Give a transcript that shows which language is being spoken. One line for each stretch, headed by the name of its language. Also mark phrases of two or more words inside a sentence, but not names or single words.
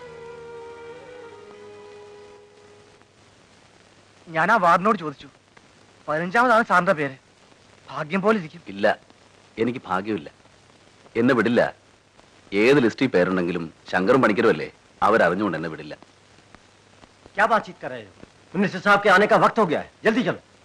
Malayalam: ഞാൻ ആ വാർഡിനോട് ചോദിച്ചു, 15ാമതാണ് സാറിന്റെ പേര്. ഭാഗ്യം പോലെ ഇരിക്കും. ഇല്ല, എനിക്ക് ഭാഗ്യമില്ല. എന്നെ വിടില്ല. ഏത് ലിസ്റ്റിൽ പേരുണ്ടെങ്കിലും ശങ്കറും പണിക്കരും അല്ലേ, അവരറിഞ്ഞുകൊണ്ട് എന്നെ വിടില്ല.
Hindi: क्या बातचीत कर रहे हो? मिनिस्टर साहब के आने का वक्त हो गया है, जल्दी चलो।